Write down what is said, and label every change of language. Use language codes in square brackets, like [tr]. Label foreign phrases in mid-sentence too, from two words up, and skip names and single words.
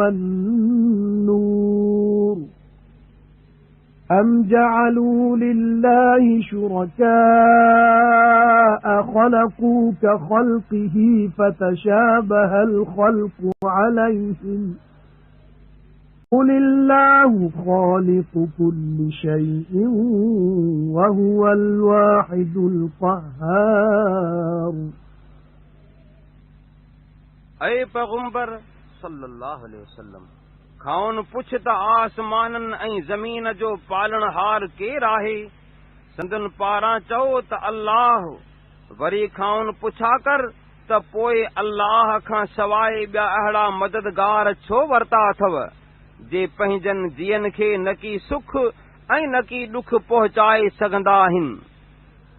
[ar] والنور أم جعلوا لله شركاء خلقوا كخلقه فتشابه الخلق عليهم قل الله خالق كل شيء وهو الواحد القهار [sd] ऐं पैगंबर [ar] صلى الله عليه وسلم [sd] खाउन पुछ त आसमाननि ऐं ज़मीन जो पालणहार केरु आहे? संदन पारां चओ त अल्लाह। वरी खाउन पुछा कर त पोइ अल्लाह खां सवाइ ॿिया अहिड़ा मददगार छो वरिता अथव जे पंहिंजनि जीअनि खे न की सुख ऐं न की ॾुख पहुचाए सघंदा आहिनि।